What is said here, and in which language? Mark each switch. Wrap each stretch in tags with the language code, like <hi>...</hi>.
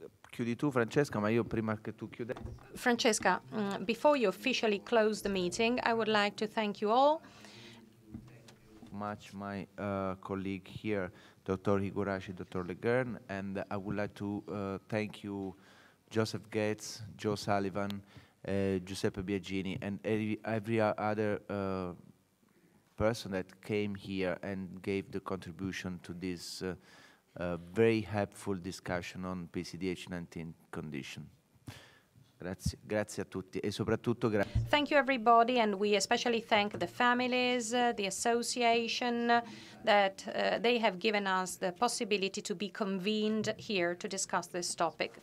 <it>Chiudi tu, Francesca, ma io prima che tu chiuda.</it> <en>Francesca, before you officially close the meeting, I would like to thank you all. Much my colleague here, Dr. Higurashi, Dr. Leguern, and I would like to thank you, Joseph Gates, Joe Sullivan, Giuseppe Biagini, and every other person that came here and gave the contribution to this very helpful discussion on PCDH19 condition.</en> <it>Grazie a tutti e soprattutto grazie.</it> <en>Thank you everybody, and we especially thank the families, the association, that they have given us the possibility to be convened here to discuss this topic.</en>